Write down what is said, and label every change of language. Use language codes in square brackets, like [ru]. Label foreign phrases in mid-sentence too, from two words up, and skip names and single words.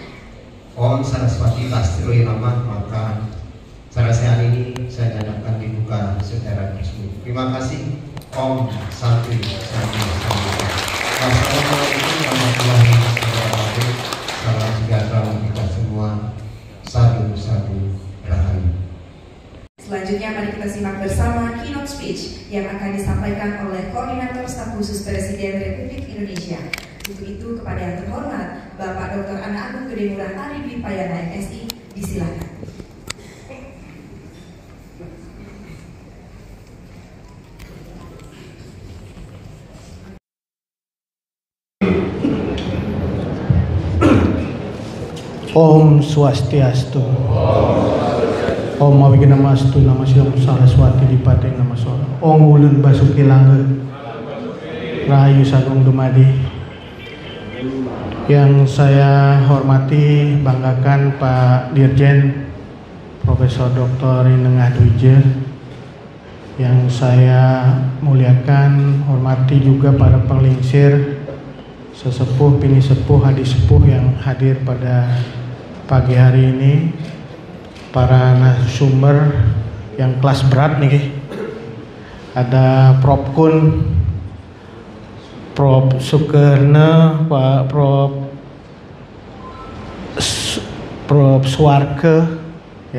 [ban] Om Saraswati Tastiro Namah, [id] maka Sarasehan ini saya nyatakan dibuka secara resmi. Terima kasih. [ban] Om Santi Santi Santi. [ar] والسلام عليكم ورحمة الله وبركاته. [id] Salam sejahtera untuk kita semua. [ban] Sadu sadu rahayu. [id] Selanjutnya mari kita simak bersama [en] keynote speech [id] yang akan disampaikan oleh Koordinator Staf Khusus Presiden Republik Indonesia. Untuk itu kepada yang terhormat Bapak Dr. Ana Agung Gede Ngurah Ari Dwi Payana MSI, disilakan. [ban] Om Swastiastu. Om Awigenamastu Namo Sidam Saraswati Dipateng Nama Sora. Om Ulun Basuki Langge Rahayu Sagung Dumadi. [id] Yang saya hormati, banggakan Pak Dirjen Profesor Dr. Inengah Dwije. Yang saya muliakan, hormati juga para penglingsir, sesepuh, pini sepuh, hadi sepuh yang hadir pada pagi hari ini, para narasumber yang kelas berat nih, ada Prof Kun, Prof Sukerna, Pak Prof Suarke, ya.